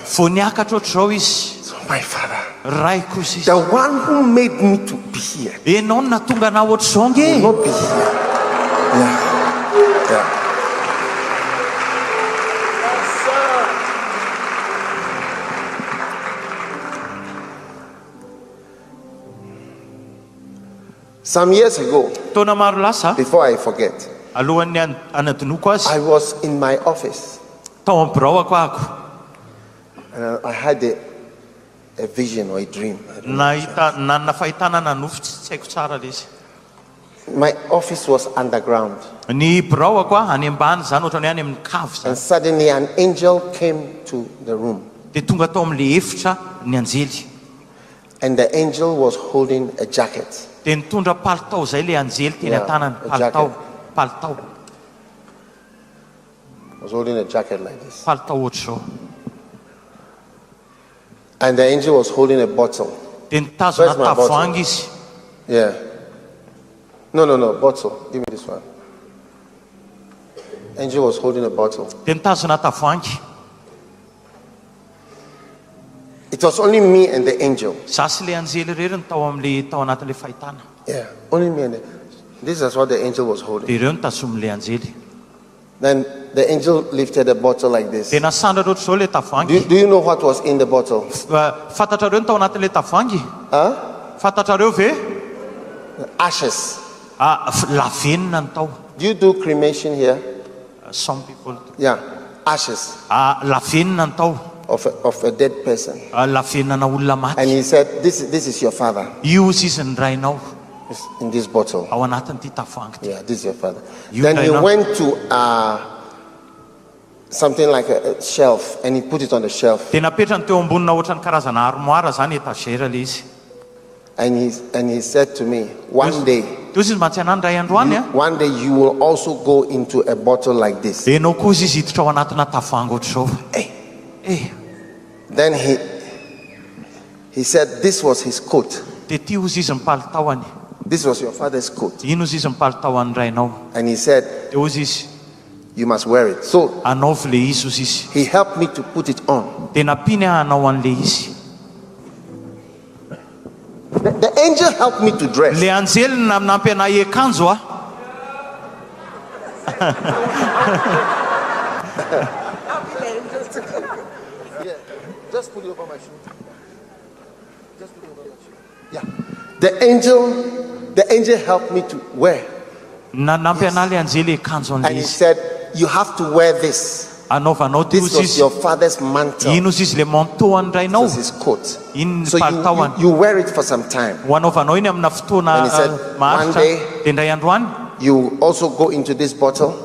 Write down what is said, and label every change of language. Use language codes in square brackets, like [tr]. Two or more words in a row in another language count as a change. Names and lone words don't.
[mg] Vao niakatra ohatr'izao izy. [en] so my father, [mg] Raiko izy izy. [en] the one who made me to be here, [mg] Enao no nahatonga anahy ohatr'izao nge. [en] will not be here. Yeah. Yeah. Some years ago, [mg] Taona maro lasa, [en] before I forget, [mg] alohan'ny anadinoko azy, [en] I was in my office. [mg] tao amin'ny birao ako [en] I had a vision or a dream. [mg] nanana fahitana nanofo tsy haiko tsara le izy. [en] My office was underground. [mg] Ny birao ako any ambany zany ohatrany any amin'ny kavy zany. [en] And suddenly an angel came to the room. [mg] Dia tonga tao amin'le efitra ny anjely. [en] And the angel was holding a jacket. [mg] Dia nitondra palitao zay le anjely teny an-tanany. Palitao. [en] Was holding a jacket like this. [mg] Palitao ohatr'izao. [en] And the angel was holding a bottle. [mg] Dia nitazona tavoahangy izy. [en] Yeah. No, bottle. Give me this one. Angel was holding a bottle. [mg] Dia nitazona tavoahangy. [en] It was only me and the angel. [mg] Zasy le anjely rery ny tao anatin'le fahitana. [en] Yeah, only me and this is what the angel was holding. [mg] Dia ireo nitazomin'le anjely. [en] Then the angel lifted a bottle like this. [mg] Dia nasandratra ohatr'izao le tavoahangy. [en] Do you know what was in the bottle? [mg] Fantatrareo ny tao anatin'le tavoahangy? Fantatrareo ve? [en] Ashes. [mg] Lavenina ny tao. [en] Do you do cremation here? Some people do. Yeah, ashes. [mg] Lavenina ny tao. [en] Of a dead person. [mg] Lavenina na olona maty. [en] And he said, this is your father. [mg] Io izy ny rainao. [en] In this bottle. [mg] Ao anatin'ity tavoahangy. [en] Yeah, this is your father. Then he went to something like a shelf and he put it on the shelf. [mg] Dia napetrany teo ambonina ohatrany karazana armoire zany etagera le izy. [en] And he said to me, one day you will also go into a bottle like this. Then he said this was his coat. This was your father's coat. And he said, you must wear it. So he helped me to put it on. The angel helped me to dress. [mg] Le anjely nampy anahy akanjo [en] Yeah, just put it over my shoulder. Just put it over my shoulder. Yeah. The angel helped me to wear. [mg] Nampy anahy le anjely akanjo [en] and he said, you have to wear this. This was your father's mantle. This was his coat. So you wear it for some time. And he said, one day you also go into this bottle.